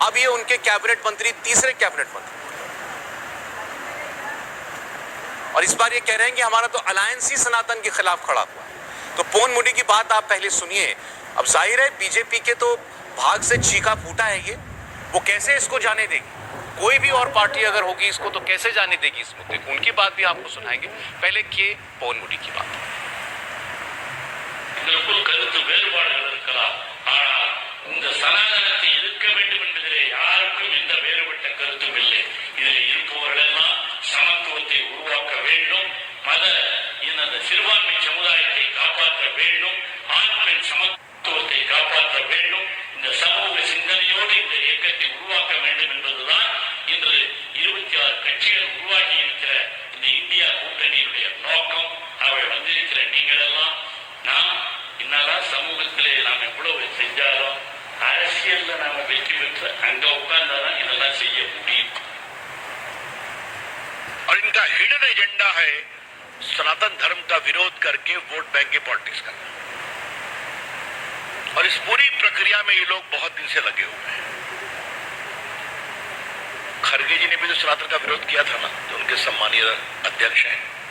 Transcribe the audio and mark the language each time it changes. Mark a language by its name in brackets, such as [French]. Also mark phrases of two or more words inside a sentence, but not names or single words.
[Hindi] अब ये उनके कैबिनेट मंत्री तीसरे कैबिनेट मंत्री, और इस बार ये कह रहे हैं कि हमारा तो अलायंस ही सनातन के खिलाफ खड़ा हुआ है। तो पोनमुडी की बात आप पहले सुनिए। अब जाहिर है बीजेपी के तो भाग से चीखा फूटा है ये, वो कैसे इसको जाने देगी? कोई भी और पार्टी अगर होगी इसको तो कैसे जाने देगी इस मुद्दे को? उनकी बात भी आपको सुनाएंगे। पहले के पोनमुडी की बात। [Tamil] இதற்குள் கருத்து வேறுபாடுகள் இருக்கலாம். ஆனால் இந்த சனாதனத்தை எதிர்க்க வேண்டும் என்பதிலே யாருக்கும் எந்த வேறுபட்ட கருத்தும் இல்லை. இதில் இருப்பவர்களெல்லாம் சமத்துவத்தை உருவாக்க வேண்டும், மத இந்த சிறுபான்மை சமுதாயத்தை காப்பாற்ற வேண்டும், ஆண் பெண் சமத்துவத்தை காப்பாற்ற வேண்டும், இந்த சமூக சிந்தனையோடு இந்த இயக்கத்தை உருவாக்க வேண்டும் என்பதுதான் இன்று 26 கட்சிகள் உருவாகி இருக்கிற இந்த இந்தியா கூட்டணியுடைய நோக்கம். அவை வந்திருக்கிற நீங்கள் எல்லாம் நாம் இன்னதான் சமூகத்திலே நாம் எவ்வளவு செஞ்சாலும் அரசியல்ல நாம வெற்றி பெற்று அங்க உட்கார்ந்தாதான் இதெல்லாம் செய்ய முடியும். [Hindi] और इनका [English] hidden agenda [Hindi] है सनातन धर्म का विरोध करके [English] vote bank [Hindi] की पॉलिटिक्स करना। और इस पूरी प्रक्रिया में ये लोग बहुत दिन से लगे हुए हैं। खड़गे जी ने भी तो सनातन का विरोध किया था ना, जो उनके सम्मानीय अध्यक्ष हैं।